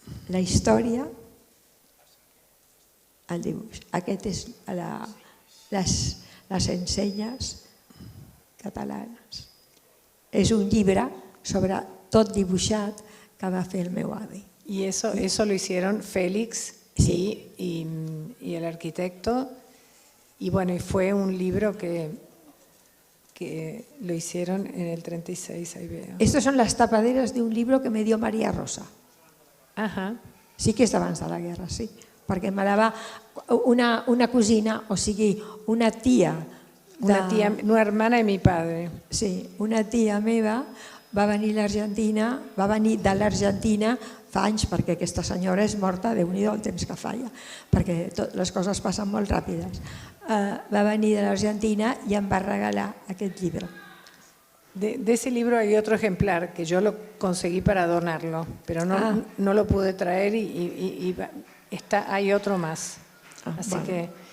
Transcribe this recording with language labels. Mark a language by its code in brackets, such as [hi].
[ca] La història, el dibuix. Aquest és les ensenyes catalanes. És un llibre sobre tot dibuixat que va fer el meu avi. [es] Y eso lo hicieron Félix y el arquitecto. Y bueno, y fue un libro que lo hicieron en el 36, ahí veo. Estas son las tapaderas de un libro que me dio María Rosa. Ajá. [ca] Sí que és d'abans de la guerra, sí. Perquè me la va una cosina, o sigui, una tia. [es] Una hermana de mi padre. [ca] Sí, una tia meva va venir de l'Argentina fa anys, perquè aquesta senyora és morta, Déu-n'hi-do el temps que falla, perquè les coses passen molt ràpides. Va venir de l'Argentina i em va regalar aquest llibre. [es] De ese libro hay otro ejemplar que yo lo conseguí para donarlo, pero no lo pude traer y hay otro más. Así bueno.